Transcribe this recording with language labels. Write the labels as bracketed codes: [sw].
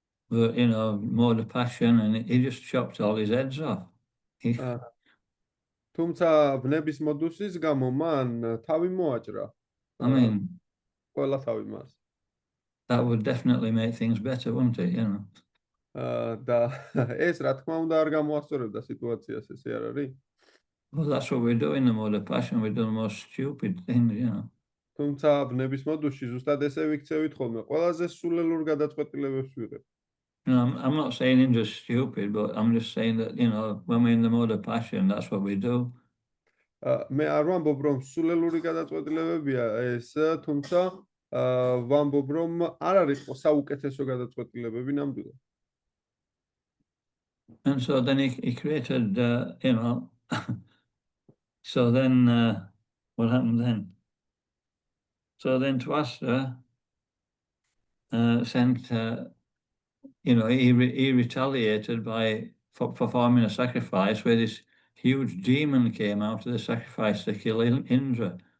[en] But, more the passion, and he just chopped all his heads off. [ka] თუმცა ვნების მოდუსის გამო მან თავი მოაჭრა. [en] I mean, [ka] ყველა თავი მას. [en] that would definitely make things better, wouldn't it, [ka] და ეს რა თქმა უნდა არ გამოასწორებდა სიტუაციას, ესე არ არის? [en] Well, that's what we do in the mode of passion. We do the most stupid things, [ka] თუმცა ვნების მოდუსში ზუსტად ესე ვიქცევით ხოლმე, ყველაზე სულელურ გადაწყვეტილებებს ვიღებთ. [en] I'm not saying him just stupid, but I'm just saying that, when we're in the mode of passion, that's what we do. [ka] მე არ ვამბობ რომ სულელური გადაწყვეტილებებია ეს, თუმცა ვამბობ რომ არ არის საუკეთესო გადაწყვეტილებები ნამდვილად. [en] And so then he created, so then what happened then? So then Twasta sent, he retaliated by performing a sacrifice where this huge demon came out of the sacrifice to kill Indra.